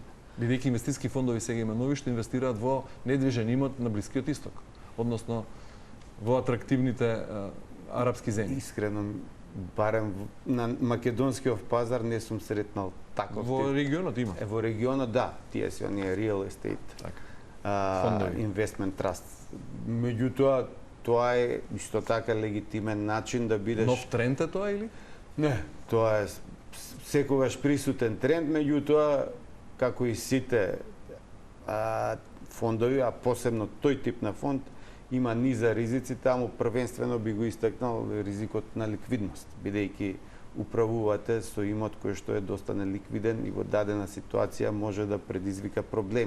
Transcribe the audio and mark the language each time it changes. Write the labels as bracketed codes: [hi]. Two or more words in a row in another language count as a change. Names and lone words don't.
[mk] Бидејќи инвестициски фондови сега има нови што инвестираат во недвижен имот на Блискиот Исток, односно во атрактивните арапски земји. Искрено, барем на македонскиот пазар не сум сретнал таков. Во регионот има. Во регионот да, тие се оние [en] real estate. [mk] Така. [en] Investment trust. [mk] Меѓутоа, тоа е исто така легитимен начин да бидеш... Нов тренд е тоа или? Не, тоа е секогаш присутен тренд, меѓутоа како и сите фондови, а посебно тој тип на фонд, има низа ризици, таму првенствено би го истакнал ризикот на ликвидност, бидејќи управувате со имот кој што е доста неликвиден и во дадена ситуација може да предизвика проблеми.